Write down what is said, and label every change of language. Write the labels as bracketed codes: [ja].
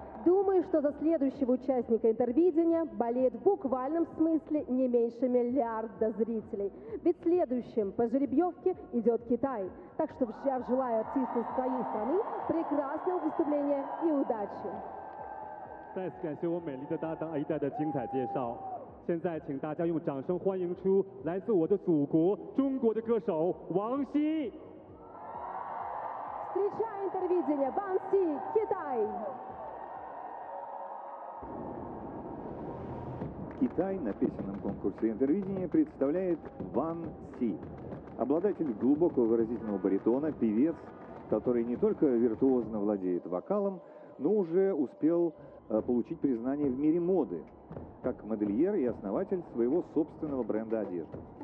[ru] Думаю, что за следующего участника интервидения болеет в буквальном смысле не меньше миллиарда зрителей. Ведь следующим по жеребьевке идет Китай. Так что я желаю артисту своей страны прекрасного выступления и удачи. [zh] 再次感谢我美丽的搭档 AIDA 的精彩介绍。现在请大家用掌声欢迎出来自我的祖国中国的歌手王希。 [ru] Встречай интервидение, Ванси, Китай! Китай на песенном конкурсе интервидения представляет Ван Си. Обладатель глубокого выразительного баритона, певец, который не только виртуозно владеет вокалом, но уже успел получить признание в мире моды, как модельер и основатель своего собственного бренда одежды.